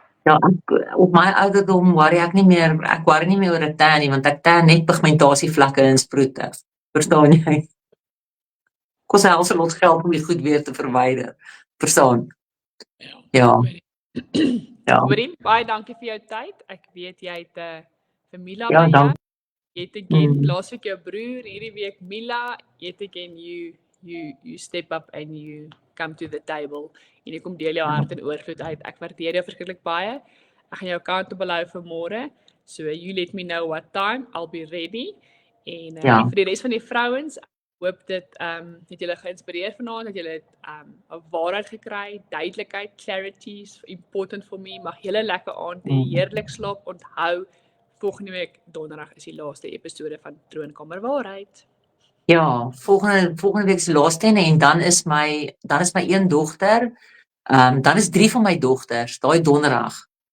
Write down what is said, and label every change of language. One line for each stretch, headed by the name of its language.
Afrikaans: Ja, op my ouderdom worry ek worry nie meer oor 'n tan nie, want ek tan net pigmentasievlakke in sproete. Verstaan jy? Kos hy also lot geld om die goed weer te verwyder. Verstaan? Ja. Ja. Hoorie, baie dankie vir jou tyd. Ek weet jy het vir Mila Ja, by jou. dankie.
English: Yet again,
Afrikaans: laasweek jou broer, hierdie week
English: Mila, yet again you step up and you come to the table.
Afrikaans: En jy kom deel jou hart en oorvloed uit. Ek waardeer jou verskriklik baie. Ek gaan jou kant op belou vir môre.
English: So you let me know what time, I'll be ready.
Afrikaans: En vir die res van die vrouens, ek hoop dit het julle geïnspireer vanaand, dat julle 'n waarheid gekry, duidelikheid,
English: clarity is important for me.
Afrikaans: Mag julle lekker aand hê, heerlik slaap, onthou volgende week donderdag is die laaste episode van Troonkamer Waarheid. Ja, volgende week se laaste en dan is my een dogter, dan is 3 van my dogters, daai donderdag.